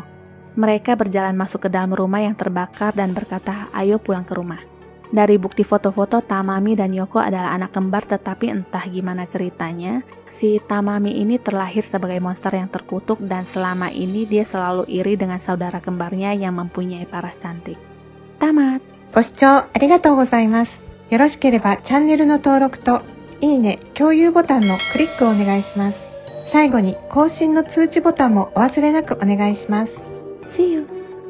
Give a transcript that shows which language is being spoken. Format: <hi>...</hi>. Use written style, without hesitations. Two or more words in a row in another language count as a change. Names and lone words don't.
<id>Mereka berjalan masuk ke dalam rumah yang terbakar dan berkata, ayo pulang ke rumah. Dari bukti foto-foto, Tamami dan Yoko adalah anak kembar tetapi entah gimana ceritanya, si Tamami ini terlahir sebagai monster yang terkutuk dan selama ini dia selalu iri dengan saudara kembarnya yang mempunyai paras cantik. Tamat.</id> <ja>ご視聴ありがとうございます。よろしければチャンネルの登録といいね、共有ボタンのクリックをお願いします。最後に更新の通知ボタンもお忘れなくお願いします。</ja> <en>See you.</en>